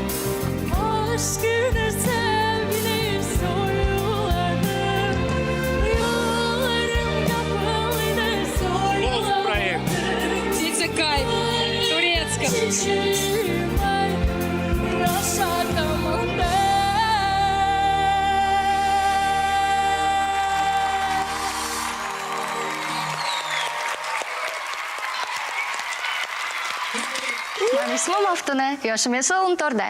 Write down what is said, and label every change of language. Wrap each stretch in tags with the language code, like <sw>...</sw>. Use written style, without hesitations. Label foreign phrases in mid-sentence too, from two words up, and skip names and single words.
<tr>Aşkını sevgini sorguladım. Yollarım kapalıydı zorlamadım.</tr> <ru>Птица кайф. Турецкая.</ru> <tr>Çiçeğimi yaşatamadım.</tr> <uz>Men ismim Maftuna, yoshim esa 14da.</uz>